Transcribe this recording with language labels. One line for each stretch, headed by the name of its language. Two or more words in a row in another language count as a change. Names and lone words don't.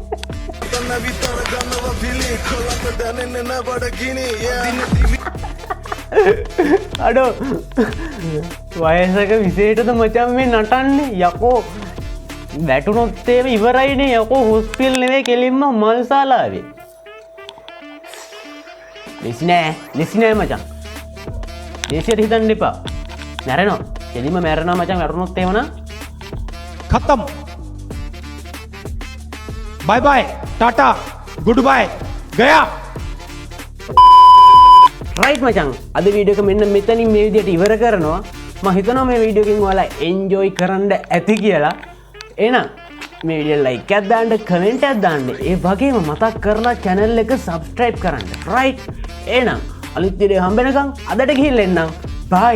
Sinhala: අඩෝ වයසක විසේටද මචන් මේ නටන්නේ යකෝ වැටුනොත්තේම ඉවරයිනේ යකෝ හොස්පිල් නෙවේ කෙලින්ම මල්සාලාවේ ලෙසිනෑ මචන් දේශයට හිතන්න එපා මැරෙනවා එදිම මැරෙනවා මචන් වැටුනොත් එහෙම නම්
Hindi: खत्म
English: bye bye tata good bye
Hindi: गया
Sinhala: රයිට් මචන් අද වීඩියෝ එක මෙන්න මෙතනින් මේ විදිහට ඉවර කරනවා මම හිතනවා මේ වීඩියෝ එකෙන් ඔයාලා එන්ජොයි කරන්න ඇති කියලා එහෙනම් මේ වීඩියෝ ලයික් එකක් දාන්න කමෙන්ට් එකක් දාන්න ඒ වගේම මතක් කරලා channel එක subscribe කරන්න රයිට් එහෙනම් අලුත් වීඩියෝ හම්බෙනකම් අදට ගිහිල්ලා එන්නම් බයි